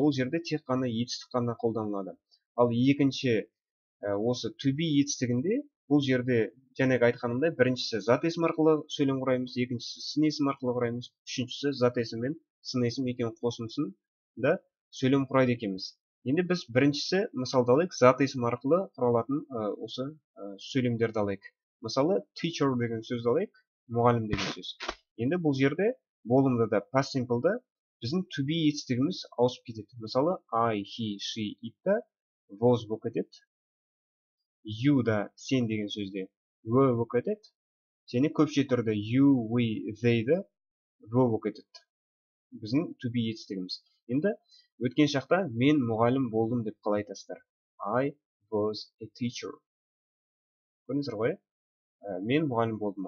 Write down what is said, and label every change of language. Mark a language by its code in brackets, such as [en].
[kk] Ол жерде тек қана етістік қана қолданылады. Ал екінші осы to be етістігінде бұл жерде жаңағы айтқанымдай біріншісі зат есім арқылы сөйлем құраймыз, екіншісі сын есім арқылы құраймыз, үшіншісі зат есім мен сын есім екеуінің қосындысында сөйлем құрайды екенбіз. Енді біз біріншісі мысалды алайық, зат есім арқылы құралатын осы сөйлемдерді алайық. Мысалы, teacher деген сөзді алайық, мұғалім деген сөз. Енді бұл жерде болымды да past simple'да біздің to be етістігіміз ауысып кетеді. Мысалы, I, he, she, it да was болып кетеді. You да сен деген сөзде were болып кетеді. Және көпше түрде you, we, they да were болып кетеді. Біздің to be етістігіміз. Енді өткен шақта мен мұғалім болдым деп қалай айтасыздар? [en] I was a teacher. [kk] Көрдіңіздер ғой? Мен мұғалім болдым.